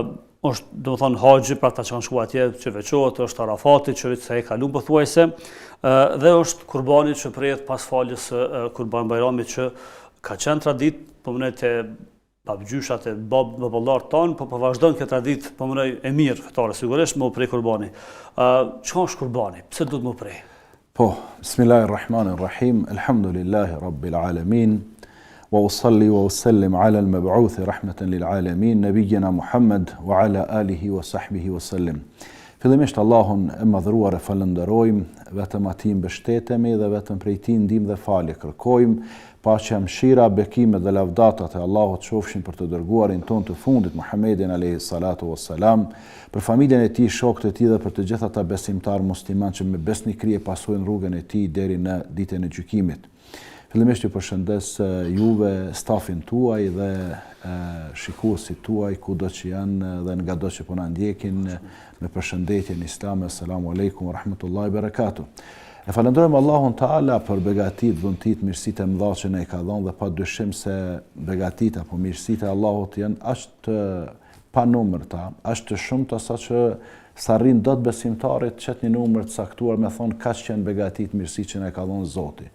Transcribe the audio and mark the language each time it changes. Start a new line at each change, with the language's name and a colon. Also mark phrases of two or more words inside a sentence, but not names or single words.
Albanian: Është domethënë haxhi për ata që kanë shkuar atje, që veçohet, është Arafati që sa e kalon pothuajse, dhe është Kurbani që prehet pas faljes së Kurban Bayramit që ka qenë traditë po më te babgjyshat e baballarët tanë, po vazhdon këtë traditë po më e mirë fetare sigurisht më prej Kurbani. Çka është Kurbani? Pse duhet më prej? Po,
Arabic: بسم الله الرحمن الرحيم. الحمد لله رب العالمين. وأصلي وأسلم على المبعوث رحمة للعالمين نبينا محمد وعلى آله وصحبه وسلم.
Albanian: Fillimisht Allahun e madhruar e falenderojmë, vetëm atij mbështetemi dhe vetëm prej tij ndihmë dhe falje kërkojmë. Paqja, mëshira, bekimet dhe lavdatat e Allahut qofshin për të dërguarin ton të fundit Muhammedin
Arabic: عليه الصلاة والسلام,
Albanian: për familjen e tij, shokët e tij dhe për të gjithë ata besimtar musliman që me besnikëri e pasojnë rrugën e tij deri në ditën e gjykimit. Fillimisht ju përshëndes juve, stafin tuaj dhe shikuesit tuaj kudo që janë dhe nga do që po na ndjekin me përshëndetjen islame.
Arabic: السلام عليكم ورحمة الله وبركاته.
Albanian: E falenderojmë Allahun Taala për begatit, dhuntit, mirësitë e mëdha që na i ka dhënë dhe padyshim se begatit apo mirësitë e Allahut janë aq të panumërta, aq të shumta saqë s'arrin dot besimtarit çet një numër të caktuar me thon kaq janë begatit, mirësitë që na ka dhënë Zoti.